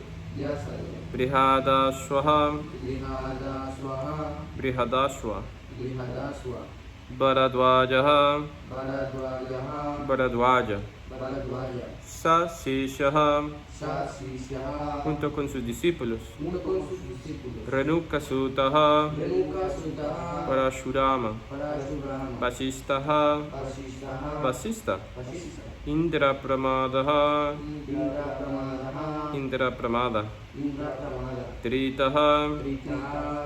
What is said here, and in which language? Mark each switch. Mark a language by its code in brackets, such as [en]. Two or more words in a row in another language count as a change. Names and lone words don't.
[sa] Vyasade Brihadashwaha Grihadaswaha Brihadashwa Grihadaswa Bharadwajaha Bharadwajaha Bharadwaja Bharadwaja Sasishaha Sasishaha [es] junto con sus discípulos uno con sus discípulos [sa] Renukasutaha Renuka Sutaha Parashurama Parashurama Vasishtaha Vasishtaha Vasista Vasista Indra Pramadaha Indra Pramadaha Indra Pramada Indra Pramada Tritaha Tritaha